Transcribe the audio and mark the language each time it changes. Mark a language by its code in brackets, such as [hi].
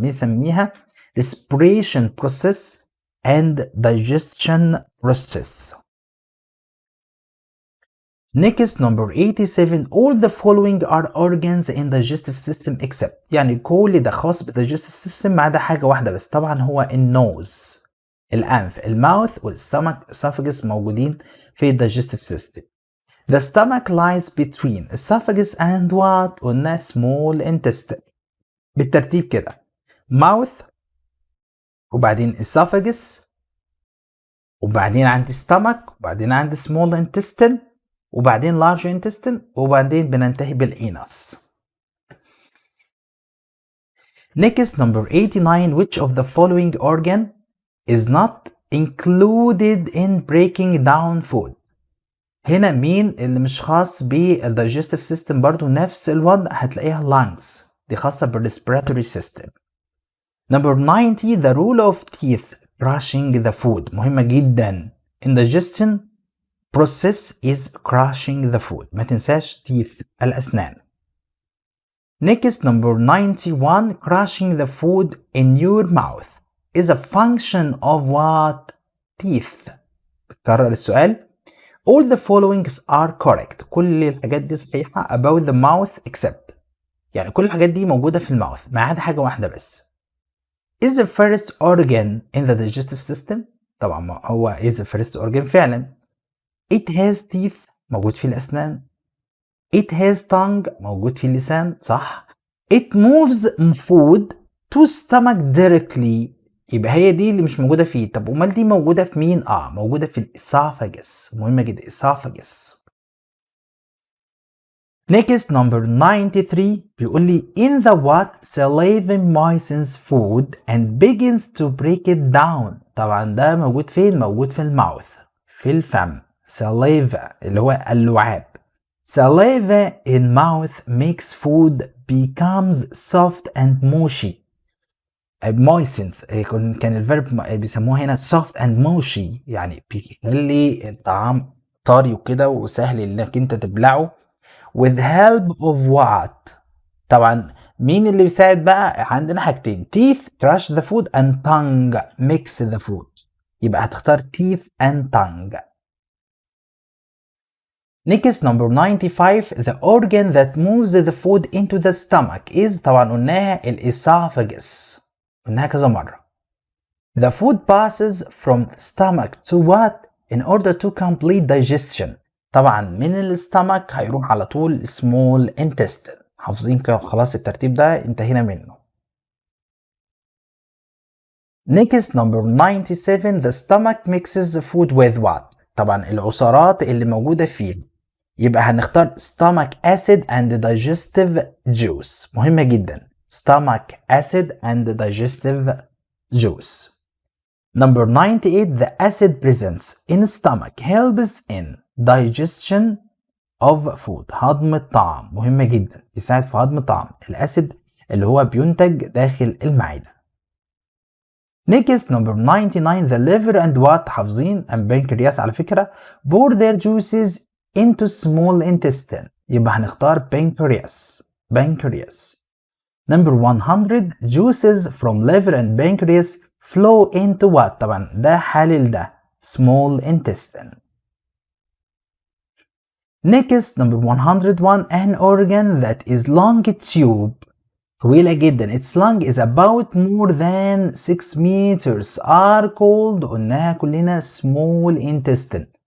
[ar] بنسميها [en] respiration process and digestion process. Next, number 87. All the following are organs in digestive system except. [ar] يعني كل ده خاص بالdigestive system ما عدا حاجة واحدة بس، طبعا هو النوز، الأنف، الماوث والستمك esophagus موجودين في digestive system. [en] The stomach lies between esophagus and what؟ [ar] قلنا [en] small intestine. [ar] بالترتيب كده mouth وبعدين esophagus وبعدين عندي stomach وبعدين عندي small intestine وبعدين large intestine وبعدين بننتهي بالانس. [en] Next, number 89. Which of the following organ is not included in breaking down food؟ [ar] هنا مين اللي مش خاص بالdigestive system؟ برضو نفس الوضع، هتلاقيها lungs، دي خاصة بالrespiratory system. [en] Number 90. The role of teeth crushing the food [ar] مهمة جدا. [en] indigestion process is crushing the food. [ar] ما تنساش teeth الأسنان. [en] Next, number 91. Crushing the food in your mouth is a function of what? teeth. [ar] بتكرر السؤال. [en] All the followings are correct. [ar] كل الحاجات دي صحيحة [en] about the mouth except. [ar] يعني كل الحاجات دي موجودة في الماوث ما عدا حاجة واحدة بس. [en] Is the first organ in the digestive system؟ [ar] طبعا هو [en] is the first organ [ar] فعلا. [en] It has teeth [ar] موجود في الأسنان. [en] It has tongue [ar] موجود في اللسان، صح. [en] It moves food to stomach directly، [ar] يبقى هي دي اللي مش موجودة فيه. طب امال دي موجودة في مين؟ موجودة في الاسophagus، مهمة جدا esophagus. [en] Next, number 93 [ar] بيقول لي [en] in the what saliva moistens food and begins to break it down. [ar] طبعا ده موجود فين؟ موجود في الماوث، في الفم. saliva اللي هو اللعاب. [en] Saliva in mouth makes food becomes soft and mushy. [ar] moistens كان الفيرب بيسموها هنا [en] soft and mushy، [ar] يعني بيخلي الطعام طري وكده وسهل انك انت تبلعه. [en] with help of what؟ [ar] طبعا مين اللي بيساعد بقى؟ عندنا حاجتين [en] teeth crush the food and tongue mix the food. [ar] يبقى هتختار teeth and tongue. [en] Next number 95 the organ that moves the food into the stomach is [ar] طبعا قلناها [en] الاسophagus. [ar] قلناها كذا مرة. [en] The food passes from stomach to what in order to complete digestion. [ar] طبعا من الستامك هيروح على طول small intestine. حافظين كده خلاص الترتيب ده انتهينا منه. [en] Next number 97 the stomach mixes the food with what. [ar] طبعا العصارات اللي موجودة فيه. يبقى هنختار [en] stomach acid and digestive juice. [ar] مهمة جدا. [en] stomach acid and digestive juice. Number 98 the acid presence in stomach helps in digestion of food. [ar] هضم الطعام مهمة جدا، يساعد في هضم الطعام. الأسيد اللي هو بينتج داخل المعدة. [en] Next number 99 the liver and what [ar] حافظين [en] and pancreas [ar] على فكرة [en] pour their juices into small intestine. [ar] يبقى هنختار pancreas. [en] Number 100 juices from liver and pancreas flow into what. [ar] طبعا ده حالل ده small intestine. [en] Next number 101 an organ that is long tube [ar] طويلة جدا. [en] Its length is about more than 6 meters are called [ar] قلناها كلنا [en] small intestine.